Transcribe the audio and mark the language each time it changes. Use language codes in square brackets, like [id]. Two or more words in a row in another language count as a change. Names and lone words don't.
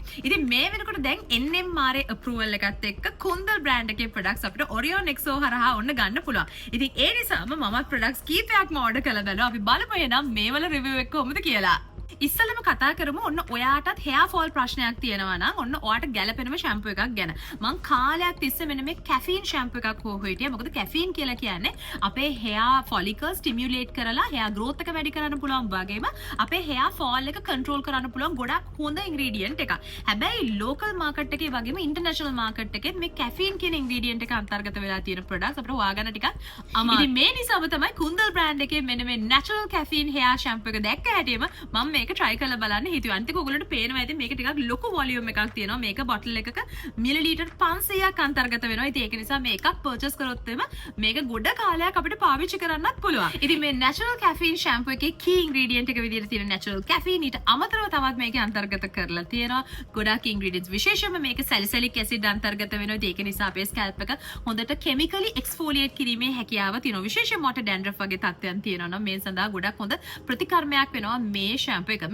[si] ඉතින් මේ වෙනකොට දැන් [en] NMRA approval [si] එකත් එක්ක කුන්දල් බ්‍රෑන්ඩ් එකේ ප්‍රොඩක්ට්ස් අපිට Orion XO හරහා ඔන්න ගන්න පුළුවන්. ඉතින් ඒ නිසාම මම ප්‍රොඩක්ට්ස් කීපයක්ම ඕඩර් කළා බලනවා. අපි බලමු එනම් මේවල රිවිව් එක කොහොමද කියලා. ඉස්සෙල්ලම කතා කරමු ඔන්න ඔයාටත් [en] hair fall [si] ප්‍රශ්නයක් තියෙනවා නම් ඔන්න ඔයාට ගැළපෙනම shampoo එකක් ගැන. මං කාලයක් තිස්සේ මෙන්න මේ [en] caffeine shampoo [si] එකක් හොයලා හිටියා. මොකද caffeine කියලා කියන්නේ අපේ [en] hair follicles stimulate [si] කරලා [en] hair growth [si] එක වැඩි කරන්න පුළුවන් වගේම අපේ [en] hair fall [si] එක control කරන්න පුළුවන් ගොඩක් හොඳ ingredient එකක්. හැබැයි [en] local market [si] එකේ වගේම [en] international market [si] එකේ මේ caffeine කියන ingredient එක අන්තර්ගත වෙලා තියෙන products අපිට හොයාගන්න ටිකක් අමාරුයි. ඉතින් මේ නිසාම තමයි කුන්දල් brand එකේ මෙන්න මේ [en] natural caffeine hair shampoo [si] එක දැක්ක හැටියෙම මම මේක try කරලා බලන්න හිතුවා. අන්තික ඔයගොල්ලන්ට පේනවා ඉතින් මේක ටිකක් ලොකු වොලියුම් එකක් තියෙනවා. මේක බොටල් එකක මිලිලීටර් 500ක් අන්තර්ගත වෙනවා. ඉතින් ඒක නිසා මේ එකක් පර්චේස් කරොත් එම මේක ගොඩ කාලයක් අපිට පාවිච්චි කරන්නත් පුළුවන්. ඉතින් මේ [en] natural caffeine shampoo [si] එකේ [en] key ingredient [si] එක විදිහට තියෙන [en] natural caffeine [si] ඊට අමතරව තවත් මේකේ අන්තර්ගත කරලා තියෙනවා ගොඩක් ingredients. විශේෂයෙන්ම මේක [en] salicylic acid [si] අන්තර්ගත වෙනවා. ඒක නිසා අපේ scalp එක හොඳට [en] chemically exfoliate [si] කිරීමේ හැකියාව තියෙනවා. විශේෂයෙන්ම මොට dandruff වගේ තත්ත්වයන් තියෙනවා නම් මේ සඳහා ගොඩක් හොඳ ප්‍රතිකර්මයක් වෙනවා මේ shampoo එක.